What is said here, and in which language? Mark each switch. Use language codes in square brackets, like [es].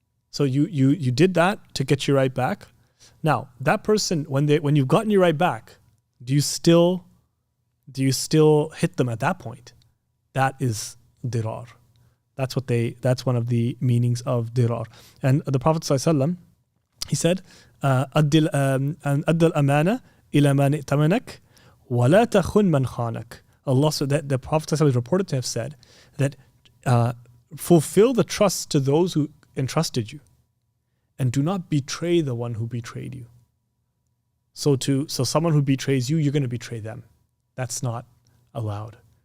[en] So you did that to get your right back. Now, that person, when you've gotten your right back, do you still hit them at that point? That is dirar. That's one of the meanings of dirar. And the Prophet ﷺ, he said, [ar] أَدِّ الْأَمَانَةِ إِلَى مَنِ ائْتَمَنَكَ وَلَا تَخُنْ مَنْ خَانَكَ. [en] Allah said that the Prophet ﷺ is reported to have said that fulfill the trust to those who entrusted you, and do not betray the one who betrayed you. So someone who betrays you, you're going to betray them. That's not allowed.